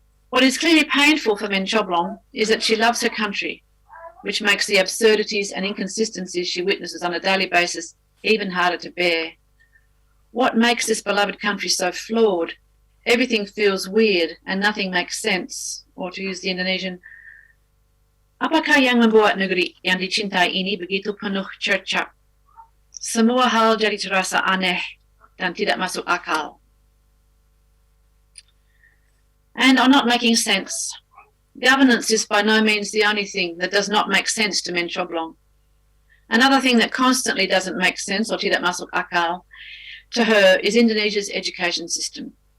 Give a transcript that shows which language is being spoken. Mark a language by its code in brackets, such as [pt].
[en] What is clearly painful for Mencoblong is that she loves her country, which makes the absurdities and inconsistencies she witnesses on a daily basis even harder to bear. What makes this beloved country so flawed? Everything feels weird and nothing makes sense. Or to use the Indonesian, [id] apakah yang membuat negeri yang dicintai ini begitu penuh cercap? Semua hal jadi terasa aneh dan tidak masuk akal. [en] And are not making sense. Governance is by no means the only thing that does not make sense to Mencoblong. Another thing that constantly doesn't make sense, or [id] tidak masuk akal, [en] to her is Indonesia's education system.